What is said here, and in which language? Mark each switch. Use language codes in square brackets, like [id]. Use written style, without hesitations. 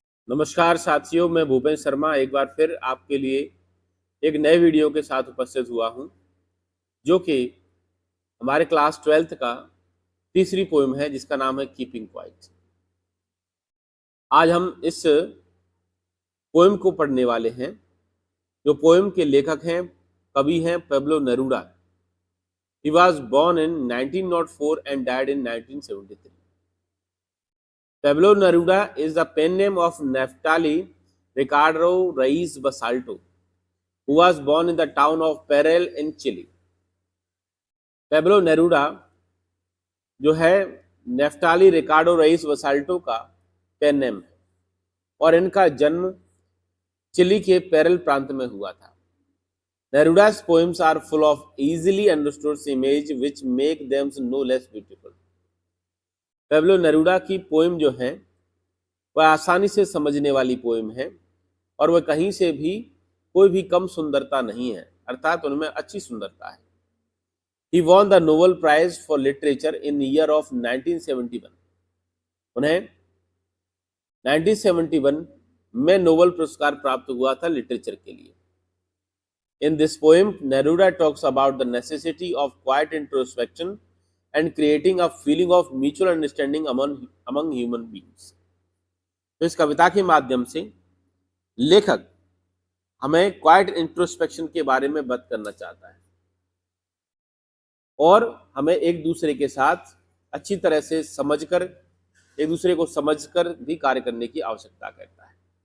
[hi] नमस्कार साथियों, मैं भूपेश शर्मा एक बार फिर आपके लिए एक नए वीडियो के साथ उपस्थित हुआ हूं, जो कि हमारे क्लास 12th का तीसरी पोएम है, जिसका नाम है कीपिंग क्वाइट। आज हम इस पोएम को पढ़ने वाले हैं, जो पोएम के लेखक हैं, कवि हैं Pablo Neruda. [en] He was born in 1904 and died in 1973। Pablo Neruda is the pen name of Neftali Ricardo Reyes Basalto, who was born in the town of Perel in Chile. [hi] Pablo नेरूडा जो है Naftali रिकार्डो rice बसाल्टो का pen name है और इनका जन्म chilli के पेरल प्रांत में हुआ था। [en] Neruda's poems are full of easily understood images which make them no less beautiful. [hi] Pablo नेरूडा की पोएम जो है वह आसानी से समझने वाली पोएम है और वह कहीं से भी कोई भी कम सुंदरता नहीं है, अर्थात उनमें अच्छी सुंदरता है। [en] He won the Nobel Prize for Literature in the year of 1971. [hi] उन्हें 1971 में नोबेल पुरस्कार प्राप्त हुआ था लिटरेचर के लिए। [en] In this poem, Neruda talks about the necessity of quiet introspection and creating a feeling of mutual understanding among human beings. [hi] तो इस कविता के माध्यम से लेखक हमें क्वाइट इंट्रोस्पेक्शन के बारे में बात करना चाहता है और हमें एक दूसरे के साथ अच्छी तरह से समझकर, एक दूसरे को समझकर भी कार्य करने की आवश्यकता करता है।